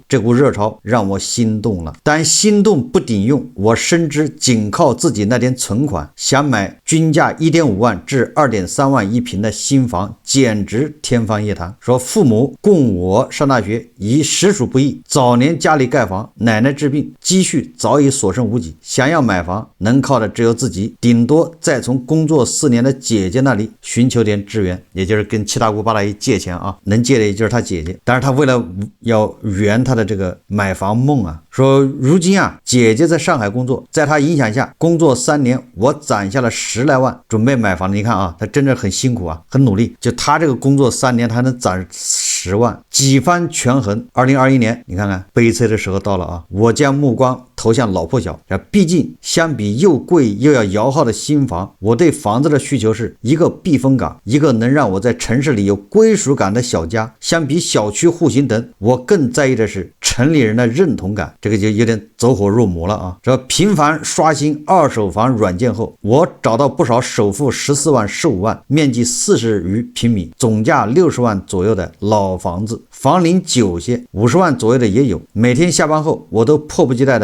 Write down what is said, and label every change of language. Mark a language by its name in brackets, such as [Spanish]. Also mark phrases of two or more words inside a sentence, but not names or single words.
[Chinese] 這股熱潮讓我心動了，但心動不頂用，我深知僅靠自己那點存款，想買均價1.5萬至2.3萬一平的新房，簡直天方夜譚。說父母供我上大學已實屬不易，早年家裡蓋房，奶奶治病，積蓄早已所剩無幾，想要買房能靠的只有自己，頂多再從工作4年的姐姐那裡尋求點支援，也就是跟七大姑八大姨借錢能借的也就是他姐姐。但是他為了要圓他的這個買房夢說如今姐姐在上海工作，在他影響下工作3年，我攢下了10來萬準備買房。你看他真的很辛苦很努力，就他这個工作3年他能攢10萬，幾番權衡。2021年你看看悲催的時候到了我將目光投向老破小，畢竟相比又貴又要搖號的新房，我對房子的需求是一個避風港，一個能讓我在城市裡有歸屬感的小家。相比小區戶型等，我更在意的是城裡人的認同感，這個就有點走火入魔了這頻繁刷新二手房軟件後，我找到不少首付14萬、15萬，面積40餘平米，總價60萬左右的老房子，房齡久些，50萬左右的也有。每天下班後，我都迫不及待的